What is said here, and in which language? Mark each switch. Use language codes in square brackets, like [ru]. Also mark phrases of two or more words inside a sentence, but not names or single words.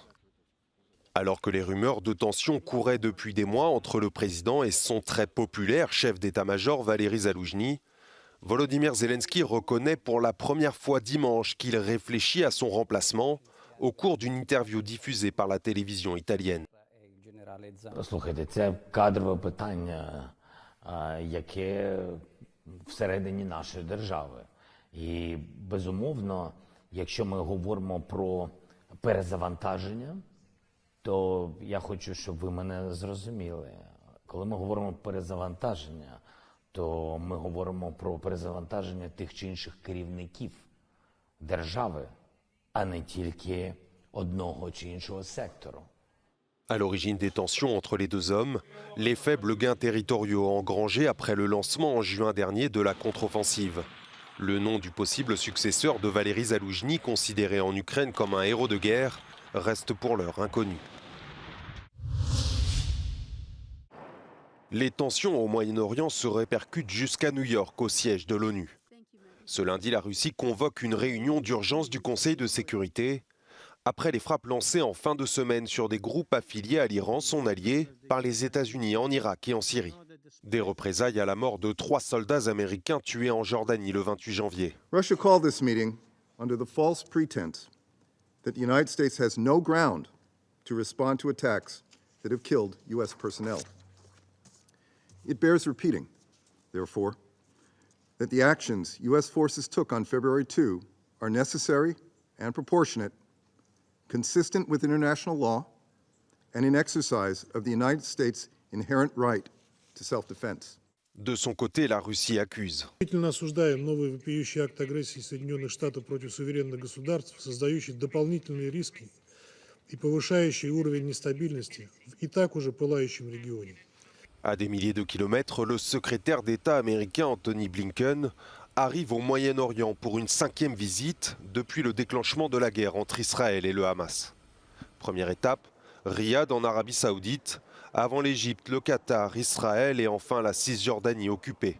[fr] Alors que les rumeurs de tension couraient depuis des mois entre le président et son très populaire chef d'état-major Valéry Zaloujny, Volodymyr Zelensky reconnaît pour la première fois dimanche qu'il réfléchit à son remplacement au cours d'une interview diffusée par la télévision italienne. [uk] Слухайте, це кадрове питання, яке всередині нашої держави. І, безумовно, якщо ми говоримо про перезавантаження, то я хочу, щоб ви мене зрозуміли. Коли ми говоримо про перезавантаження, то ми говоримо про перезавантаження тих чи інших керівників держави, а не тільки одного чи іншого сектору. [fr] À l'origine des tensions entre les deux hommes, les faibles gains territoriaux engrangés après le lancement en juin dernier de la contre-offensive. Le nom du possible successeur de Valéry Zaloujny, considéré en Ukraine comme un héros de guerre, reste pour l'heure inconnu. Les tensions au Moyen-Orient se répercutent jusqu'à New York, au siège de l'ONU. Ce lundi, la Russie convoque une réunion d'urgence du Conseil de sécurité après les frappes lancées en fin de semaine sur des groupes affiliés à l'Iran, son allié, par les États-Unis en Irak et en Syrie. Des représailles à la mort de 3 soldats américains tués en Jordanie le 28 janvier. [en] Russia called this meeting under the false pretense that the United States has no ground to respond to attacks that have killed U.S. personnel. It bears repeating, therefore, that the actions U.S. forces took on February 2 are necessary and proportionate, consistent with international law, and in exercise of the United States' inherent right to self-defense. [fr] De son côté, la Russie accuse. [ru] Решительно осуждаем новый вопиющий акт агрессии Соединенных Штатов против суверенных государств, создающий дополнительные риски и повышающий уровень нестабильности в и так уже пылающем регионе. [fr] À des milliers de kilomètres, le secrétaire d'État américain Anthony Blinken arrive au Moyen-Orient pour une 5e visite depuis le déclenchement de la guerre entre Israël et le Hamas. Première étape, Riyad en Arabie Saoudite, avant l'Égypte, le Qatar, Israël et enfin la Cisjordanie occupée.